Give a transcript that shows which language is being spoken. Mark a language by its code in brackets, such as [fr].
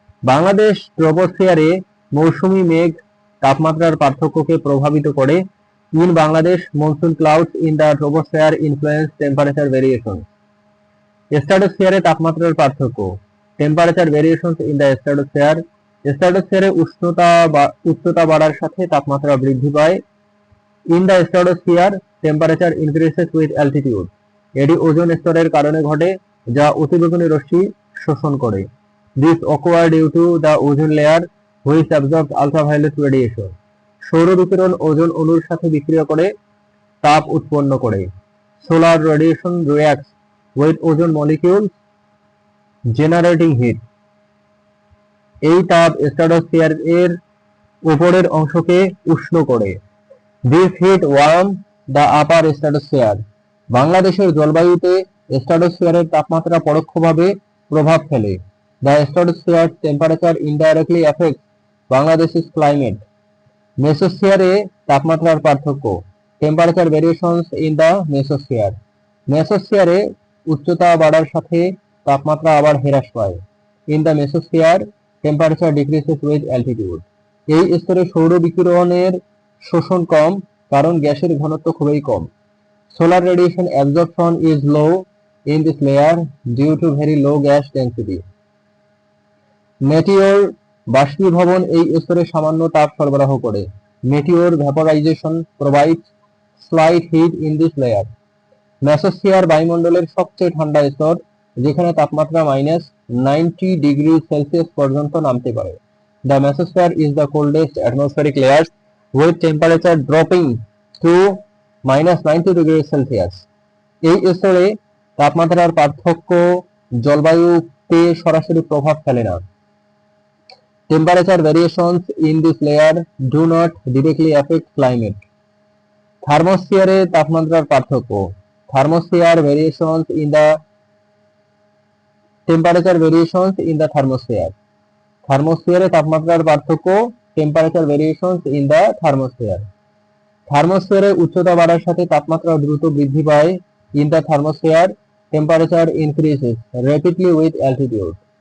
[bn] বাংলাদেশ ট্রপোস্ফিয়ারে মৌসুমী মেঘ তাপমাত্রার পার্থক্যকে প্রভাবিত করে। [en] In Bangladesh, monsoon clouds in the troposphere influence temperature variations. [bn] স্ট্রাটোস্ফিয়ারে তাপমাত্রার পার্থক্য। [en] Temperature variations in the stratosphere. [bn] স্ট্রাটোস্ফিয়ারে উচ্চতা বাড়ার সাথে তাপমাত্রা বৃদ্ধি পায়। [en] In the stratosphere, temperature increases with altitude. [bn] এটি ওজোন স্তরের কারণে ঘটে, যা অতিবেগুনি রশ্মি শোষণ করে। [en] This occurs due to the ozone layer which absorbs ultraviolet radiation. [bn] সৌর বিকিরণ ওজোন অণুর সাথে বিক্রিয়া করে তাপ উৎপন্ন করে। [en] Solar radiation reacts with ozone molecules generating heat. [bn] এই তাপ স্ট্রাটোস্ফিয়ারের উপরের অংশকে উষ্ণ করে। [en] This heat warms the upper stratosphere. [bn] বাংলাদেশের জলবায়ুতে স্ট্রাটোস্ফিয়ারের তাপমাত্রা পরোক্ষভাবে প্রভাব ফেলে। [en] The stratosphere's temperature indirectly affects Bangladesh's climate. [bn] মেসোস্ফিয়ারে তাপমাত্রার পার্থক্য। [en] Temperature variations in the mesosphere. [bn] মেসোস্ফিয়ারে উচ্চতা বাড়ার সাথে তাপমাত্রা আবার হ্রাস পায়। [en] In the mesosphere, temperature decreases with altitude. [bn] এই স্তরে সৌর বিকিরণের শোষণ কম, কারণ গ্যাসের ঘনত্ব খুবই কম। [en] Solar radiation absorption is low in this layer due to very low gas density. [bn] Meteor বাষ্পীভবন এই স্তরে সামান্য তাপ সরবরাহ করে। [en] Meteor vaporization provides slight heat in this layer. [bn] Mesosphere বায়ুমণ্ডলের সবচেয়ে ঠান্ডা স্তর, যেখানে তাপমাত্রা -90 ডিগ্রি সেলসিয়াস পর্যন্ত নামতে পারে। [en] The mesosphere is the coldest atmospheric layer with temperature dropping to -90 degrees Celsius. [bn] এই স্তরে তাপমাত্রার পার্থক্য জলবায়ুতে সরাসরি প্রভাব ফেলে না। [en] Temperature variations in this layer do not directly affect climate. [bn] থার্মোস্ফিয়ারে তাপমাত্রার পার্থক্য। [en] Thermosphere variations in the temperature variations in the thermosphere. [bn] থার্মোস্ফিয়ারে তাপমাত্রার পার্থক্য, [en] Temperature variations in the thermosphere. [bn] থার্মোস্ফিয়ারে উচ্চতা বাড়ার সাথে তাপমাত্রা দ্রুত বৃদ্ধি পায়। [en] In the thermosphere temperature increases rapidly with altitude.